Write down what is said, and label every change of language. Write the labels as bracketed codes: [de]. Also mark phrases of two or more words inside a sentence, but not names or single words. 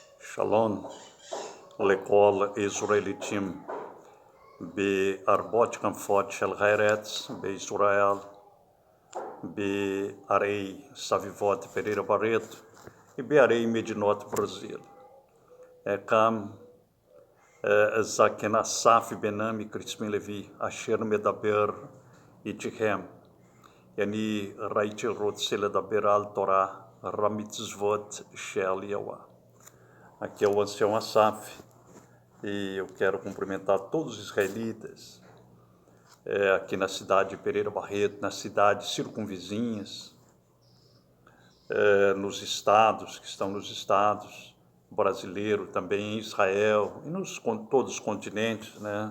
[he] שלום, לכל ישראליטים בהרבות כנפות של הארץ, בישראל, בערי סביבות פרירה ברית ובערי מדינות ברזיל. כאן זקן אסף בן נעמי קריספין לוי, אשר מדבר איתכם. אני רוצה לדבר על תורה, המצוות של יהוה. [pt] Aqui é o ancião Asaf, e eu quero cumprimentar todos os israelitas aqui na cidade de Pereira Barreto, nas cidades circunvizinhas, nos estados, que estão nos estados brasileiro, também em Israel, e todos os continentes, né?